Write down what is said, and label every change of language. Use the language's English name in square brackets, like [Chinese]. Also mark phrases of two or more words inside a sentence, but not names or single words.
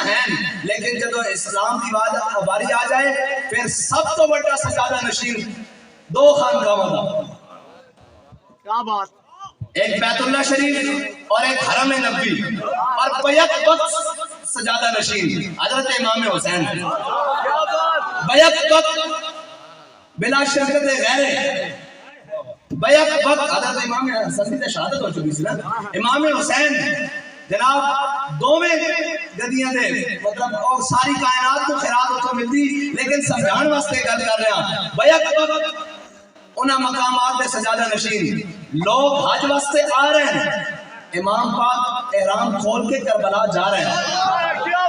[Urdu] ہیں لیکن جب اسلام کی باری آ جائے پھر سب تو بڑا سجادہ نشین دو خانقاہ دا کیا بات ایک بیت اللہ شریف اور ایک حرم نبوی اور بیک وقت سجادہ نشین حضرت امام حسین بیک وقت بلا شرکت غیر [Punjabi] بیک وقت حضرت امام حسین کی شہادت ہو چکی سی نا امام حسین جناب دوویں گدیاں دے مطلب اور ساری کائنات کو خیرات اتوں ملتی لیکن سمجھان واسطے گل کر رہے ہیں بیک وقت انہاں مقامات دے سجادہ نشین لوگ حج واسطے آ رہے ہیں امام پاک احرام کھول کے کربلا جا رہے ہیں